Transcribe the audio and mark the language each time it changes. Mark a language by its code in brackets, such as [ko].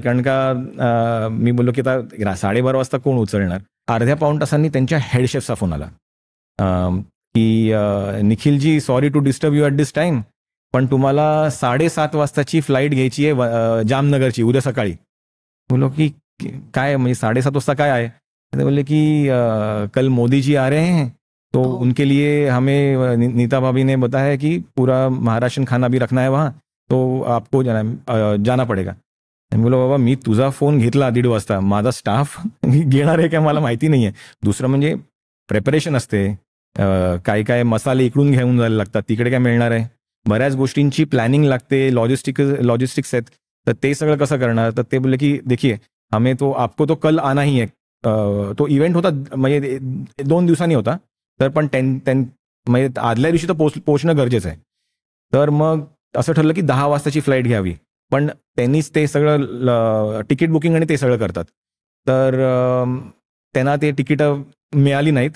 [mr] कारण का मी बोललो की आता 12:30 वाजता कोण उचलणार. अर्ध्या पाऊण तासांनी त्यांच्या हेड शेफचा फोन आला की निखिलजी [en] sorry to disturb you at this time, [mr] पण तुम्हाला 7:30 वाजताची फ्लाईट घ्यायची आहे जामनगरची उद्या सकाळी. बोलो की काय म्हणजे 7:30 वाजता काय आहे. ते बोलले की [hi] कल मोदी जी आ रहे हैं तो उनके लिए हमें नीता भाभी ने बताया कि पूरा महाराष्ट्र खाना भी रखना है वहाँ, तो आपको जाना पडेगा. [mr] बोलो बाबा मी तुझा फोन घेतला 1:30 वाजता, माझा स्टाफ घेणार आहे का मला माहिती नाहीये. दुसरं म्हणजे प्रेपरेशन असते, काय काय मसाले इकडून घेऊन जायला लागतात, तिकडे काय मिळणार आहे. बऱ्याच गोष्टींची प्लॅनिंग लागते, लॉजिस्टिक्स आहेत. तर ते सगळं कसं करणार. तर ते बोलले की [hi] देखिए हमें तो आपको तो कल आना ही है. [mr] तो इव्हेंट होता म्हणजे 2 दिवसांनी होता. तर पण म्हणजे आदल्या दिवशी तर पोहोचणं गरजेचं आहे. तर मग असं ठरलं की 10 वाजताची फ्लाईट घ्यावी. पण त्यांनीच ते सगळं तिकीट बुकिंग आणि ते सगळं करतात. तर त्यांना ते तिकीटं मिळाली नाहीत.